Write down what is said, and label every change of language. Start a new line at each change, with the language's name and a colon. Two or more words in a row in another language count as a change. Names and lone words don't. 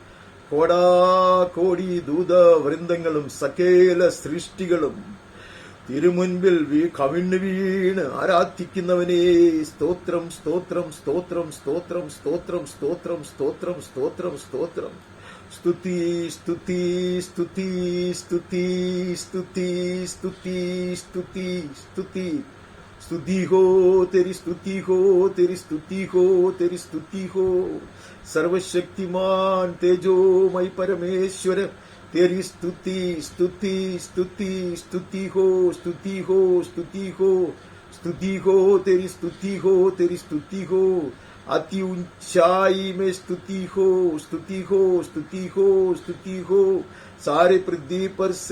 Malayalam: കോടാകോടി ദൂതവൃന്ദങ്ങളും സകല സൃഷ്ടികളും തിരുമുൻപിൽ കവിണ്ണു വീണ് ആരാധിക്കുന്നവനെ, സ്തോത്രം സ്തോത്രം സ്തോത്രം സ്തോത്രം സ്തോത്രം സ്തോത്രം സ്തോത്രം സ്തോത്രം സ്തോത്രം സ്തുതി സ്തുതി സ്തുതി സ്തുതി സ്തുതി സ്തുതി സ്തുതി സ്തുതി സ്തുതി
Hindi: हो तेरी स्तुति हो तेरी स्तुति हो तेरी स्तुति हो
Malayalam: സർവശക്തിമാൻ തേജോമയ പരമേശ്വര
Hindi: तेरी स्तुति स्तुति स्तुति स्तुति हो स्तुति हो स्तुति हो स्तुति हो तेरी स्तुति हो तेरी स्तुति हो अति ऊंचाई में स्तुति हो स्तुति हो स्तुति हो स्तुति हो सारे पृथ्वी पर से